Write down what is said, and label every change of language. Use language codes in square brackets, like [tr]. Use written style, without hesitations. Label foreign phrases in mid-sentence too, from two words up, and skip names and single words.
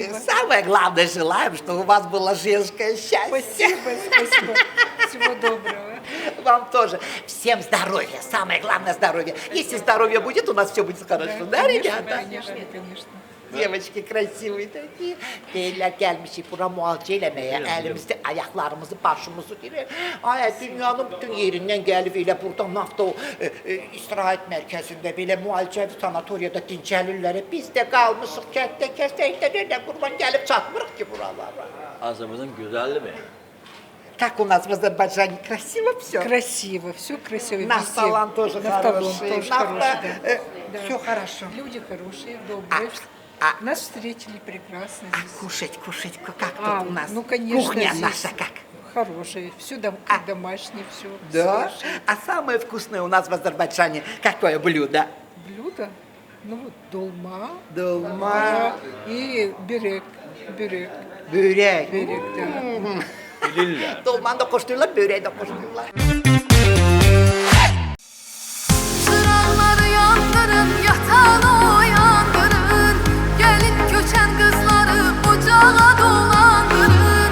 [ru] И самое главное, желаем, чтобы у вас было женское счастье. Спасибо, спасибо. Всего доброго. Вам тоже. Всем здоровья. Самое главное здоровье. Если здоровье будет, у нас все будет хорошо. Да, конечно, ребята? конечно, конечно. Девочки красивые такие. [az] Deyirlər gəlmişik bura müalicə eləməyə. Əlimizi, ayaqlarımızı, başımızı deyir. Ay, dünyanın bütün yerindən gəlib elə burada nafta o istirahət mərkəzində belə müalicəvi sanatoriyada dincəlirlər. Biz də qalmışıq kənddə, kəstəkdə nereden qurban gəlib çatmırıq ki buralara. Azərbaycan gözəldir mi? [ru] Как у нас в Азербайджане красиво все. Красиво, все красиво. Нафталан тоже хороший. Да. Все хорошо. Люди хорошие, добрые. Нас встретили прекрасно здесь. Кушать, как тут у нас? Ну, конечно, Кухня здесь наша как? Хорошие, все домашнее, все. Да? А самое вкусное у нас в Азербайджане какое блюдо? Блюдо? Ну вот долма. Dolma. И бюрек. Бюрek. Börek. Börek, да. [az] Bilirlər. [tr] Dolmanı da koşturuyorlar, böreği de koşturuyorlar. Çıraqları yandırın, yatağını uyandırın. Gelin köçen kızları ocağa dolandırın.